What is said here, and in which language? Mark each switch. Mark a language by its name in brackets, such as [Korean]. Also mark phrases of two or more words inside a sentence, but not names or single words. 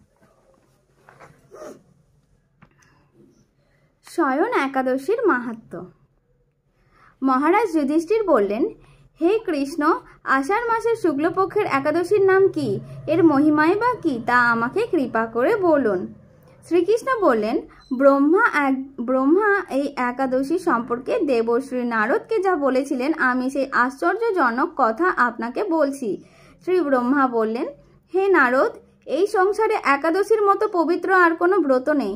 [Bangla] শয়ন একাদশীর মাহাত্ম্য। মহারাজ যুধিষ্ঠির বলেন, হে কৃষ্ণ, আষাঢ় মাসের শুক্লপক্ষের একাদশীর নাম কী, এর মহিমাই বা কী, তা আমাকে কৃপা করে বলুন। শ্রীকৃষ্ণ বলেন, ব্রহ্মা এই একাদশী সম্পর্কে দেবশ্রী নারদকে যা বলেছিলেন আমি সেই আশ্চর্যজনক কথা আপনাকে বলছি। শ্রী ব্রহ্মা বললেন, হে নারদ, এই সংসারে একাদশীর মতো পবিত্র আর কোনো ব্রত নেই।